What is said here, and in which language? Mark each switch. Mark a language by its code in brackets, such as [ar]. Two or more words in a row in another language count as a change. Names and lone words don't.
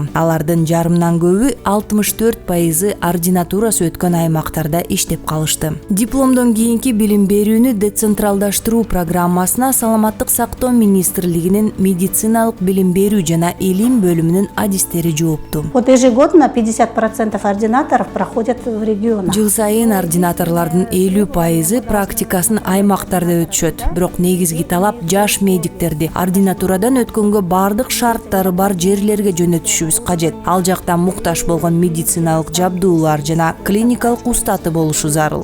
[ky] Алардын жарымдан көбү 64% ординатурасы өткөн аймактарда иштеп калышты. Дипломдон кийинки билим берүүнү децентралдаштыруу программасына Саламаттык сактоо министрлигинин медициналык билим берүү жана илим бөлүмүнүн адистери жоопту. [ru] Вот ежегодно 50% ординаторов проходят в регионах. [ky] Жыл сайын ординаторлордун 50% практикасын аймактарда өтүшөт. Бирок негизги талап жаш медиктерди ординатурадан өткөнгө бардык шарттары бар жерлерге жөнөтүшүбүз кажет. Ал жакта муктаж болгон медициналык жабдуулар жана клиникалык устаты болушу зарыл.